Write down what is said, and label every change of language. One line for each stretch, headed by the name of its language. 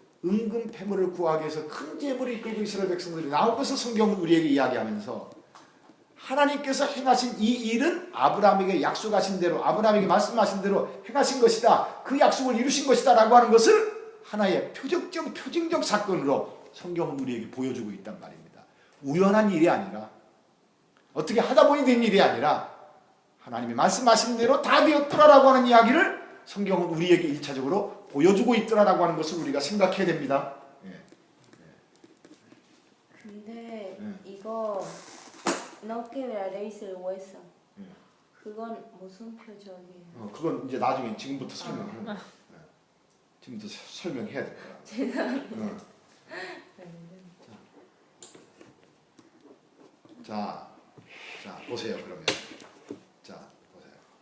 Korean: 은금 패물을 구하기 위해서 큰 재물을 이끌고 이스라엘 백성들이 나올 것을 성경은 우리에게 이야기하면서, 하나님께서 행하신 이 일은 아브라함에게 약속하신 대로, 아브라함에게 말씀하신 대로 행하신 것이다, 그 약속을 이루신 것이다 라고 하는 것을 하나의 표징적 사건으로 성경은 우리에게 보여주고 있단 말입니다. 우연한 일이 아니라, 어떻게 하다 보니 된 일이 아니라 하나님이 말씀하신 대로 다 되었더라라고 하는 이야기를 성경은 우리에게 1차적으로 보여주고 있더라라고 하는 것을 우리가 생각해야 됩니다. 근데 이거
Spanish: no quebraréis el hueso.
Korean: 그건 무슨 표적이에요? 그건 이제 나중에 지금부터 설명하는 거예요. 지금부터 설명해야 될 거야. 죄송합니다. 자, 보세요. 그러면 자, 보세요.